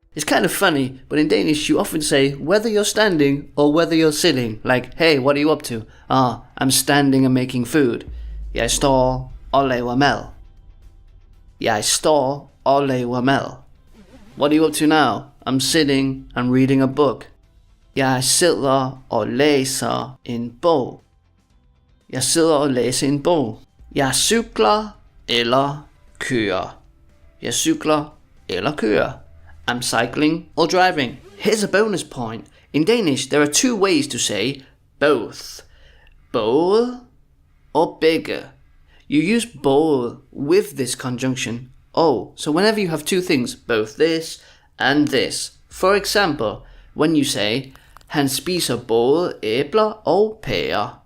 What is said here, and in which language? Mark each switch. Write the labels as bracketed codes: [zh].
[en] It's kind of funny, but in Danish you often say whether you're standing or whether you're sitting. Like, hey, what are you up to? I'm standing and making food. [da] Jeg står og laver mad. Jeg står og laver mad. [en] What are you up to now? I'm sitting and reading a book. [da] Jeg sidder og læser en bog. Jeg sidder og læser en bog. Jeg cykler eller kører. Jeg cykler eller kører. [en] I'm cycling or driving. Here's a bonus point. In Danish, there are two ways to say both. Både or begge. You use both with this conjunction. Oh, so whenever you have two things, both this and this. For example, when you say, [da] han spiser både æbler og pærer.